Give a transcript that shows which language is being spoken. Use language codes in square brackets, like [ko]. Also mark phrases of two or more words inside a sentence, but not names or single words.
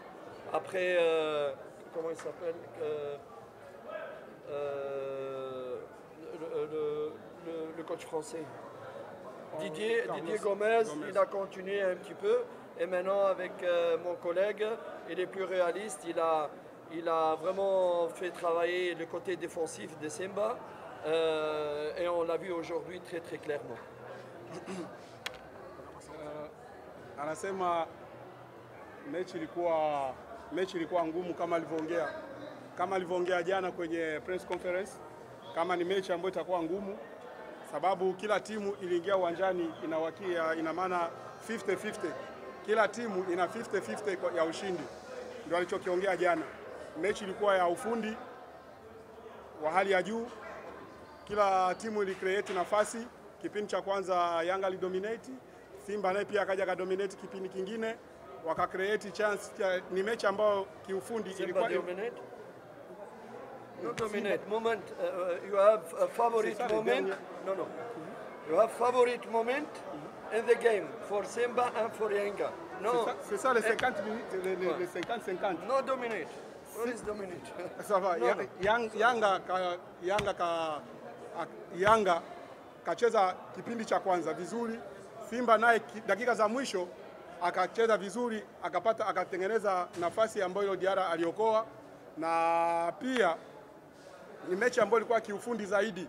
[fr] Après, comment il s'appelle le coach français Didier Gomez, il a continué un petit peu. Et maintenant, avec mon collègue, il est plus réaliste. Il a vraiment fait travailler le côté défensif de Simba. Et on l'a vu aujourd'hui très très clairement. [sw] Anasema mechi ilikuwa ngumu kama alivyoongea jana kwenye [en] press conference, [sw] kama ni mechi ambayo itakuwa ngumu sababu kila timu iliingia uwanjani ina maana 50-50. Kila timu ina 50-50 ya ushindi. Ndio alichokiongea jana. Mechi ilikuwa ya ufundi wa hali ya juu. Kila timu ili create nafasi. Kipindi cha kwanza Yanga dominate, Simba naye pia akaja dominate kipindi kingine, waka [en] create chance. [sw] Ni mechi ambayo kiufundi ilikuwa [en] dominate. No dominate. Moment, you have a favorite moment. No. You have favorite moment in the game for Simba and for Yanga. No. [fr] C'est ça les 50 minutes, les 50-50. [en] No dominate. What is dominate? [fr] Ça va. [sw] Yanga kacheza kipindi cha kwanza vizuri. Simba naye dakika za mwisho akacheza vizuri, akatengeneza nafasi ambayo Diarra aliokoa, na pia ni mechi ambayo ilikuwa kiufundi zaidi.